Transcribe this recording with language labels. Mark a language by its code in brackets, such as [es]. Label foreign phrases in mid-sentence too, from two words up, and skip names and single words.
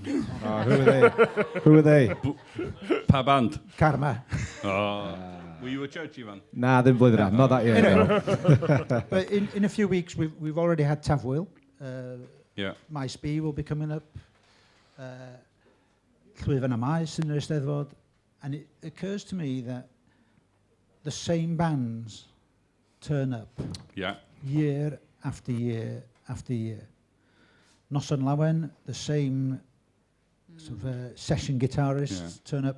[en] Who were they? [cy] Pa band? [en] Karma. Were you a judge, Ifan? Nah, I didn't believe that. Not that yet. No. But in a few weeks, we've already had Tafwyl. My Spee will be coming up. Llwyfan y Maes in the Eisteddfod. And it occurs to me that the same bands turn up year after year after year. Noson Lawen, the same sort of session guitarists turn up.